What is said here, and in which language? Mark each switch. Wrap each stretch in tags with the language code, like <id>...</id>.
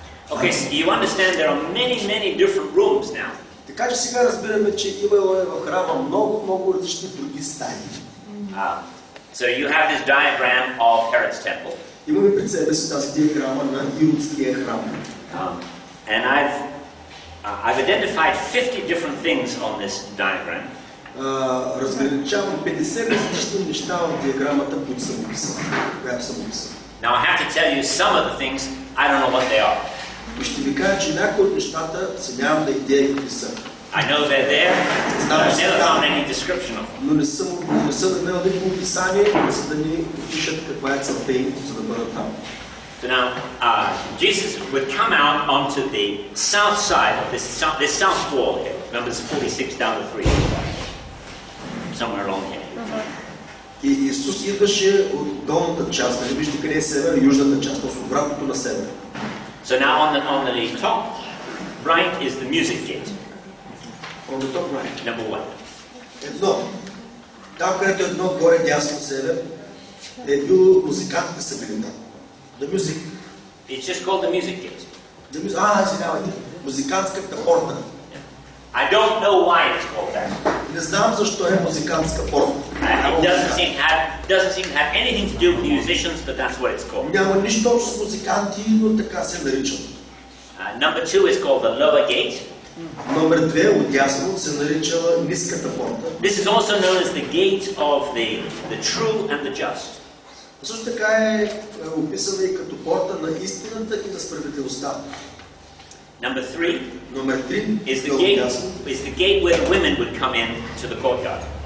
<en>Okay, so you understand there are many different rooms now.</en> <bg>Така че сега разбираме, че имало в храма много различни други стаи.</bg> <en>So you have this diagram of Herod's temple.</en> <bg>Имаме пред себе си тази диаграма на Иродския храм.</bg> <en>And I've identified 50 different things on this diagram.</en> <bg>Разграничавам 50 различни неща в диаграмата, които съм описал, която съм описал.</bg> <en>Now I have to tell you some of the things, I don't know what they are.</en> <bg>И ще ви кажа, че някои от нещата се нямам да идея какви са.</bg> <en>I know they're there, but I never found any description of them.</en> <bg>Но не съм намерил никакво описание, за да ни опишат каква е целта им, за да бъдат там.</bg> <en>So now, Jesus would come out onto the south side of this south wall here, Numbers 46 down to 3, somewhere along here.</en> <bg>И Исус идваше от долната част, нали виждате къде е север, южната част, т.е. обратното на север.</bg> <en>So now on the top right is the music gate. On the top right. Number 1.</en> <bg>Едно. Там, където е едно горе дясно север, е било музикантите са били там.</bg> <en>The music. It's just called the music gate.</en> <bg>Извинявайте. Музикантската порта.</bg> <en>I don't know why it's called that.</en> <bg>Не знам защо е музикантска порта.</bg> <en>It doesn't seem to have anything to do with musicians, but that's what it's called.</en> <bg>Няма нищо общо с музиканти, но така се нарича.</bg> <en>Number 2 is called the lower gate.</en> <bg>Номер 2 отдясно се нарича ниската порта.</bg> <en>This is also known as the gate of the true and the just.</en> <bg>Също така е описана и като порта на истината и на справедливостта.</bg> <en>Number 3</en> <bg>Номер 3</bg> <en>is the gate where the women would come in to the courtyard.</en>